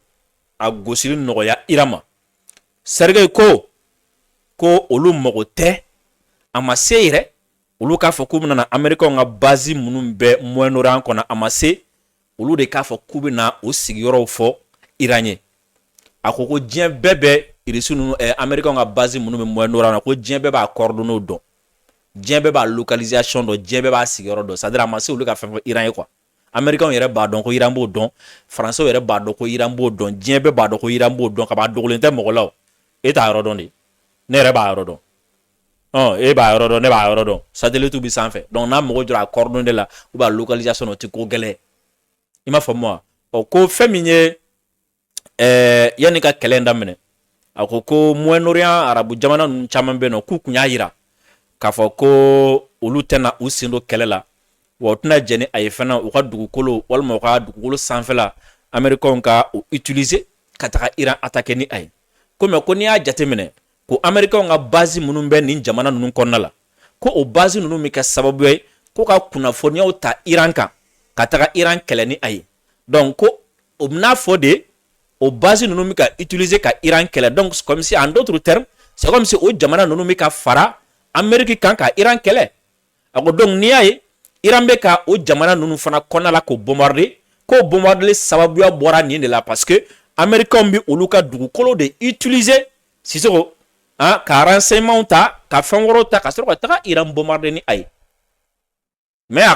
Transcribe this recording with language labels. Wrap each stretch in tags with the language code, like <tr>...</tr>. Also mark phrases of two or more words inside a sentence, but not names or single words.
<bm>a gosili nɔgɔya Iran ma Sergei ko olu mago tɛ a ma se yɛrɛ olu k'a fɔ k'u bɛna Américains ka base minnu bɛ Moyen-Orient kɔnɔ a ma se olu de k'a fɔ k'u bɛna o sigiyɔrɔw fɔ Iran ye a ko diɲɛ bɛɛ bɛ Rusiw ninnu Américains ka base minnu bɛ Moyen-Orient na ko diɲɛ bɛɛ b'a coordonnées dɔn diɲɛ bɛɛ b'a localisation dɔn diɲɛ bɛɛ b'a sigiyɔrɔ dɔn c'est-à-dire a ma se olu ka fɛn fɔ Iran ye quoi Américains yɛrɛ b'a dɔn ko Iran b'o dɔn Français yɛrɛ b'a dɔn ko Iran b'o dɔn diɲɛ bɛɛ b'a dɔn ko Iran b'o dɔn ka ban dogolen tɛ mɔgɔ la o e t'a yɔrɔ dɔn de ne yɛrɛ b'a yɔrɔ dɔn e b'a yɔrɔ dɔn ne b'a yɔrɔ dɔn satellite bɛ sanfɛ donc n'a mago jɔra a coordonnées la</bm> <fr>ou bien</fr> <bm>a localisation o tɛ ko gɛlɛn i m'a faamu wa ko fɛn min ye yanni ka kɛlɛ in daminɛ a ko Moyen-Orient arabu jamana ninnu caman bɛ yen nɔ k'u kun y'a yira k'a fɔ ko olu tɛna u sen don kɛlɛ la wa u tɛna jɛn ni a ye fana u ka dugukolo walima u ka dugukolo sanfɛla Américains ka o utiliser ka taga Iran attaquer ni a ye ko mais ko n'i y'a jateminɛ ko Américains ka base minnu bɛ nin jamana ninnu kɔnɔna la ko o base ninnu bɛ kɛ sababu ye ko ka kunnafoniyaw ta Iran kan ka taga Iran kɛlɛ ni a ye donc ko o bɛna fɔ de o base ninnu bɛ ka utiliser ka Iran kɛlɛ donc</bm> <fr>comme si en d'autres termes c'est comme si</fr> <bm>o jamana ninnu bɛ ka fara Amérique kan ka Iran kɛlɛ a ko donc n'i y'a ye Iran bɛ ka o jamana ninnu fana kɔnɔna la k'o bombarder k'o bombarder sababuya bɔra nin de la parce que Américains bɛ olu ka dugukolo de utiliser Sisoko ka renseignement ta ka fɛn wɛrɛw ta ka sɔrɔ ka taga Iran bombarder ni a ye mais a</bm>